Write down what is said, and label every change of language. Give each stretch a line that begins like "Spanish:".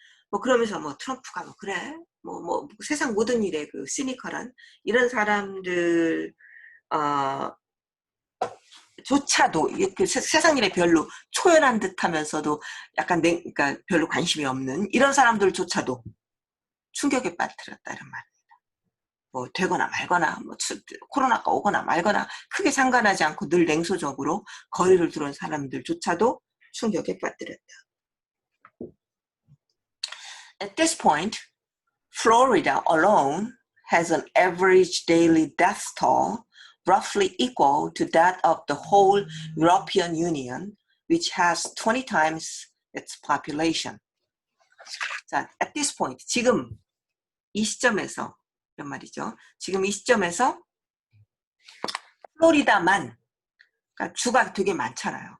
Korean: 뭐 그러면서 뭐 트럼프가 뭐 그래 뭐 세상 모든 일에 그 시니컬한 이런 사람들 조차도 그 세상 일에 별로 초연한 듯하면서도 약간 그러니까 별로 관심이 없는 이런 사람들조차도 충격에 빠뜨렸다 이런 말입니다. 뭐 되거나 말거나 뭐 코로나가 오거나 말거나 크게 상관하지 않고 늘 냉소적으로 거리를 두는 사람들조차도 충격에 빠뜨렸다.
English: At this point, Florida alone has an average daily death toll roughly equal to that of the whole European Union, which has 20 times its population.
Korean: 자,
English: at this point,
Korean: 지금 이 시점에서 이런 말이죠. 지금 이 시점에서 플로리다만, 그러니까 주가 되게 많잖아요.